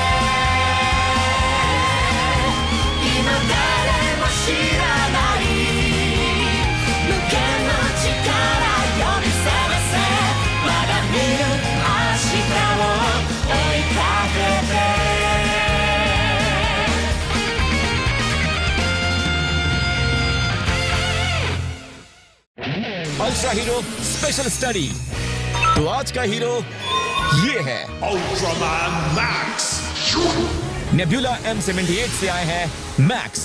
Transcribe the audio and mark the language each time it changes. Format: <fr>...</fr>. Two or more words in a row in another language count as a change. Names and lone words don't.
<ja>今誰も知らない無限の力呼び覚ませ。まだ見ぬ明日を追いかけて。</ja> <en>Ultra Hero special study.</en> <hi>तो आज का हीरो ये है अल्ट्रामैन मैक्स। नेब्यूला M78 से आए हैं मैक्स।</hi>